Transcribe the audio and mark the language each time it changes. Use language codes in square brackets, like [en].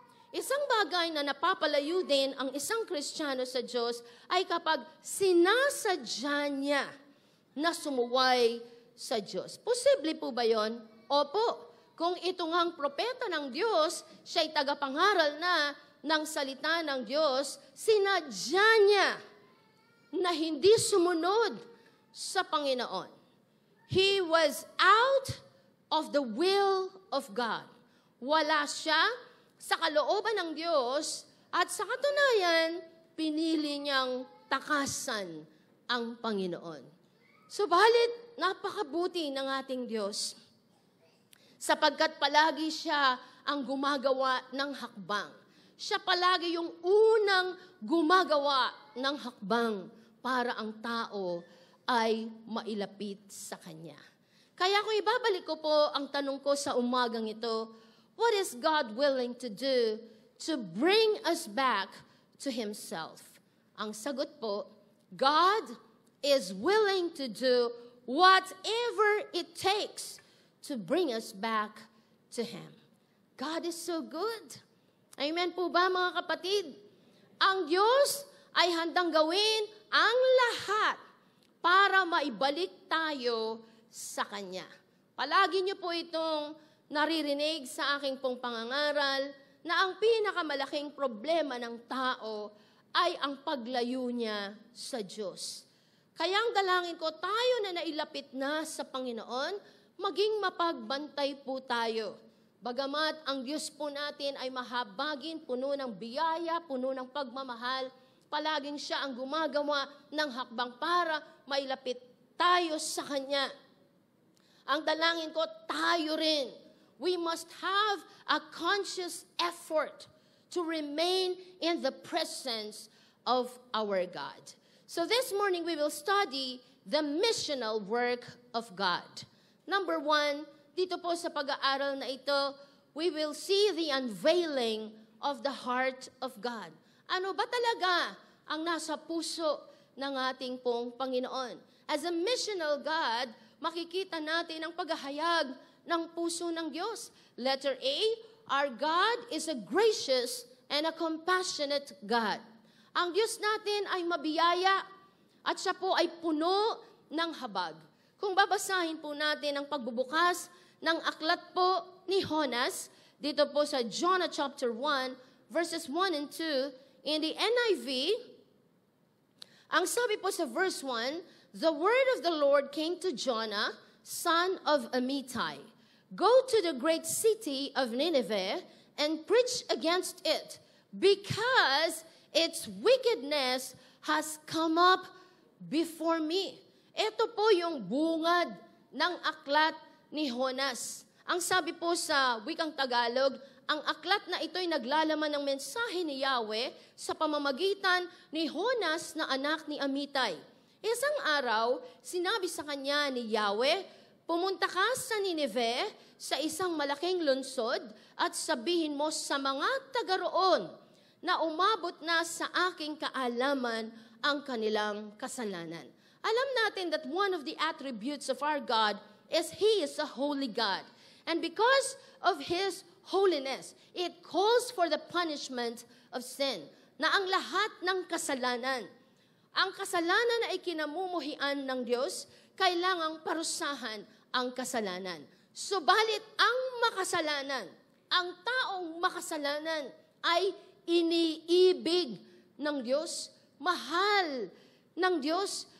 [tl] Isang bagay na napapalayo din ang isang Kristiyano sa Diyos ay kapag sinasadya niya na sumuway sa Diyos. Posible po ba yon? Opo. Kung ito ngang propeta ng Diyos, siya'y tagapangaral na ng salita ng Diyos, sinadya niya na hindi sumunod sa Panginoon. [en] He was out of the will of God. [tl] Wala siya sa kalooban ng Diyos at sa katunayan, pinili niyang takasan ang Panginoon. Subalit, napakabuti ng ating Diyos sapagkat palagi siya ang gumagawa ng hakbang. Siya palagi yung unang gumagawa ng hakbang para ang tao ay mailapit sa Kanya. Kaya kung ibabalik ko po ang tanong ko sa umagang ito, [en] what is God willing to do to bring us back to Himself? [tl] Ang sagot po, [en] God is willing to do whatever it takes to bring us back to Him. God is so good. Amen [tl] po ba mga kapatid? Ang Diyos ay handang gawin ang lahat para maibalik tayo sa Kanya. Palagi niyo po itong naririnig sa aking pong pangangaral na ang pinakamalaking problema ng tao ay ang paglayo niya sa Diyos. Kaya ang dalangin ko, tayo na nailapit na sa Panginoon, maging mapagbantay po tayo. Bagamat ang Diyos po natin ay mahabagin, puno ng biyaya, puno ng pagmamahal, palaging siya ang gumagawa ng hakbang para mailapit tayo sa Kanya. Ang dalangin ko, tayo rin. [en] We must have a conscious effort to remain in the presence of our God. So this morning we will study the missional work of God. Number 1, [tl] dito po sa pag-aaral na ito, [en] we will see the unveiling of the heart of God. [tl] Ano ba talaga ang nasa puso ng ating pong Panginoon? [en] As a missional God, [tl] makikita natin ang paghahayag ng puso ng Diyos. [en] Letter A, our God is a gracious and a compassionate God. [tl] Ang Diyos natin ay mabiyaya at siya po ay puno ng habag. Kung babasahin po natin ang pagbubukas ng aklat po ni Jonas, dito po sa Jonah chapter 1, verses 1 and 2, in the NIV, ang sabi po sa verse 1, [en] the word of the Lord came to Jonah, son of Amittai. Go to the great city of Nineveh and preach against it, because its wickedness has come up before me. [tl] Ito po yung bungad ng aklat ni Jonas. Ang sabi po sa wikang Tagalog, ang aklat na ito'y naglalaman ng mensahe ni Yahweh sa pamamagitan ni Jonas na anak ni Amittai. Isang araw, sinabi sa kanya ni Yahweh, pumunta ka sa Nineveh, sa isang malaking lungsod, at sabihin mo sa mga taga roon na umabot na sa aking kaalaman ang kanilang kasalanan. Alam natin [en] that one of the attributes of our God is He is a holy God. And because of His holiness, it calls for the punishment of sin. [tl] Na ang lahat ng kasalanan, ang kasalanan na ikinamumuhian ng Diyos, kailangang parusahan ang kasalanan. Subalit ang makasalanan, ang taong makasalanan ay iniibig ng Diyos, mahal ng Diyos.